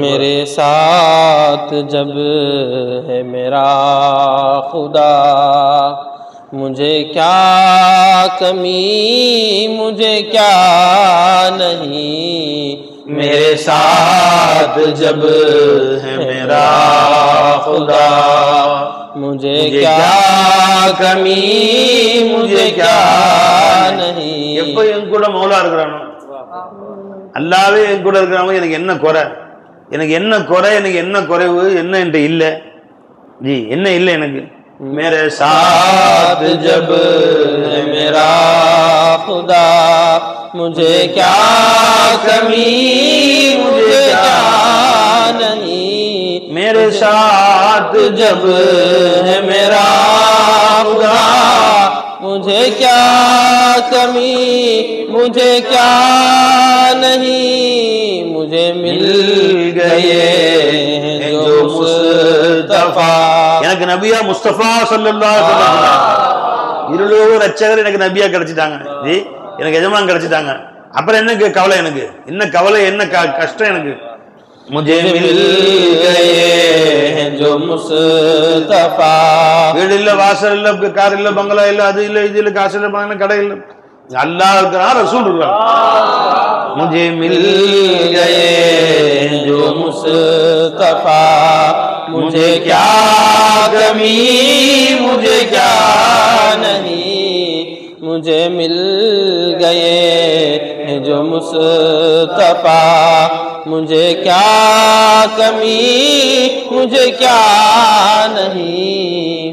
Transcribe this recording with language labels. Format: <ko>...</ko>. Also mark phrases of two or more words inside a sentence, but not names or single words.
<hi>मेरे साथ जब है मेरा खुदा, मुझे क्या कमी, मुझे क्या नहीं। मेरे साथ जब है मेरा खुदा, मुझे क्या कमी, मुझे क्या नहीं।</hi> <ta>எப்ப என் கூட மௌலா இருக்கிறானோ, அல்லாவே என் கூட இருக்கிறானோ, எனக்கு என்ன குறை, எனக்கு என்ன குறை, எனக்கு என்ன குறைவு, என்ன என்கிட்ட இல்லை ஜி, என்ன இல்லை எனக்கு।</ta> <hi>मेरे साथ जब है मेरा खुदा, मुझे क्या कमी, मुझे क्या नहीं। मेरे साथ जब है मेरा खुदा, मुझे क्या कमी, मुझे क्या नहीं। मुझे मिल गए जो मुस्तफा।</hi> <ta>எனக்கு நபியா முஸ்தபா</ta> <ar>صلى الله عليه وسلم</ar> <ta>இருளோக ரட்சகர் எனக்கு நபியா கிடைச்சிட்டாங்க ஜி, எனக்கு எஜமான் கிடைச்சிட்டாங்க। அப்புறம் என்ன கவலை, எனக்கு என்ன கவலை, என்ன கஷ்டம் எனக்கு।</ta> <hi>मुझे मिल गए जो मुस्तफा।</hi> <ta>வீடு இல்ல, வாசல் இல்ல, கார் இல்ல, பங்களா இல்ல, அது இல்ல, இது இல்ல, காசு இல்ல, பணம், கடை இல்ல, அல்லாஹ் இருக்கிறான், ரசூல் இருக்கிறான்।</ta> <hi>मुझे मिल गए जो मुस्तफा, मुझे क्या कमी, मुझे क्या नहीं। मुझे मिल गए जो मुस्तफा, मुझे क्या कमी, मुझे क्या नहीं।</hi>